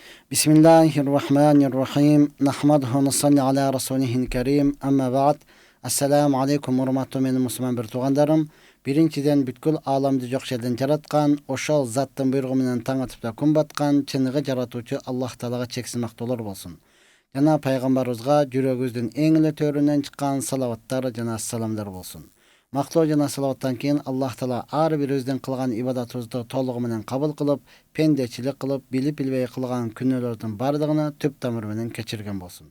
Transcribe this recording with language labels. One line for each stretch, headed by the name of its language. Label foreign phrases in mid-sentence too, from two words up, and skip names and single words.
Arabic: Bismillahirrahmanirrahim. نحمده ونصلي على رسوله الكريم. أما بعد. السلام عليكم
Kyrgyz: урматтуу менин мусулман бир туугандарым. Биринчиден бүткүл ааламды жок жерден жараткан, ошол заттын буйругу менен таң атып да күн баткан чыныгы жаратуучу Аллах Таалага чексиз мактоолор болсун. Жана пайгамбарыбызга жүрөгүбүздүн эң эле төрүнөн чыккан салаваттар жана саламдар болсун. Мактоо жана салаваттан кийин Аллах Таала ар бир өзүнүн кылган ибадатыбызды толугу менен кабыл кылып, пендечилик кылып, билип билбей кылган күнөөлөрдүн бардыгына түп тамыры менен кечирген болсун.